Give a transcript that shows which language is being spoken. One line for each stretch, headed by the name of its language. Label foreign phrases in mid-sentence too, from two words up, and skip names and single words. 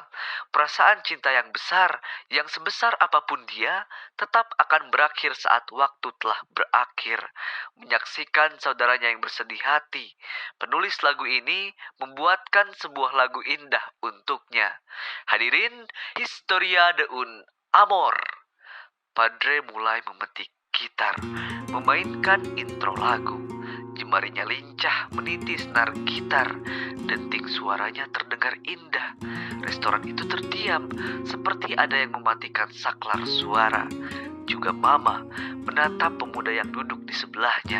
Indonesian: Perasaan cinta yang besar, yang sebesar apapun dia, tetap akan berakhir saat waktu telah berakhir. Menyaksikan saudaranya yang bersedih hati, penulis lagu ini membuatkan sebuah lagu indah untuknya. Hadirin, Historia de un Amor. Padre mulai memetik gitar, memainkan intro lagu. Jemarinya lincah meniti senar gitar. Denting suaranya terdengar indah. Restoran itu terdiam, seperti ada yang mematikan saklar suara. Juga Mama menatap pemuda yang duduk di sebelahnya.